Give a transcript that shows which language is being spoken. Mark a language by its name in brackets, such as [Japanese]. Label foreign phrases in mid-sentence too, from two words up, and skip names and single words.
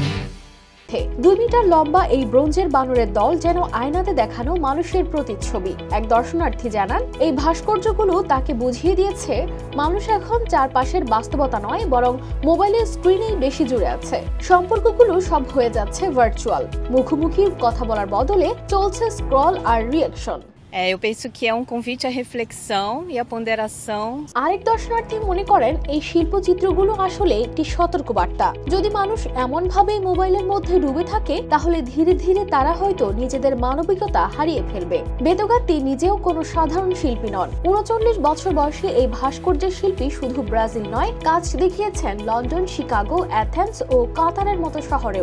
[Bangla] 2 মিটার লম্বা এই ব্রোঞ্জের বানরের দল যেন আয়নাতে দেখানো মানুষের প্রতিচ্ছবি। এক দর্শনার্থী জানান, এই ভাস্কর্যগুলো তাকে বুঝিয়ে দিয়েছে মানুষ এখন চারপাশের বাস্তবতা নয়, বরং মোবাইলের স্ক্রিনেই বেশি জুড়ে আছে। সম্পর্কগুলো সব হয়ে যাচ্ছে ভার্চুয়াল। মুখোমুখি কথা বলার বদলে চলছে স্ক্রল আর রিঅ্যাকশন। [Portuguese] Eu penso que é convite à reflexão e à ponderação. [Bangla] আরেক দর্শনার্থী মনে করেন, এই শিল্পচিত্রগুলো আসলে একটি সতর্কবার্তা। যদি মানুষ এমন ভাবে মোবাইলের মধ্যে ডুবে থাকে, তাহলে ধীরে ধীরে তারা হয়তো নিজেদের মানবিকতা হারিয়ে ফেলবে। বেতো গাত্তি নিজেও কোনো সাধারণ শিল্পী নন। 39 বছর বয়সী এই ভাস্কর্যের শিল্পী শুধু ব্রাজিল নয়, কাজ দেখিয়েছেন লন্ডন, শিকাগো, অ্যাথেন্স ও কাতারের মতো শহরেও।